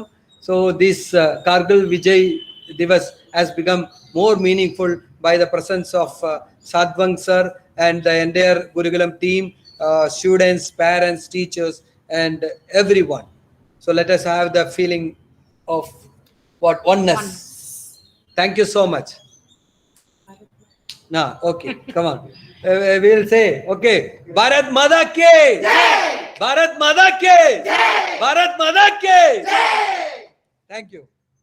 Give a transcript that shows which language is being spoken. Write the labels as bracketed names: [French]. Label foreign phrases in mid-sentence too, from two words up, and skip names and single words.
[English] So this Kargil Vijay Divas has become more meaningful by the presence of Sadhvang sir and the entire Gurukulam team, students, parents, teachers, and everyone. So let us have the feeling of oneness. Thank you so much. Nah, okay, come on. We'll say, [Hindi] okay, भारत माता की जय! भारत माता की जय! भारत माता की जय! [English] Thank you.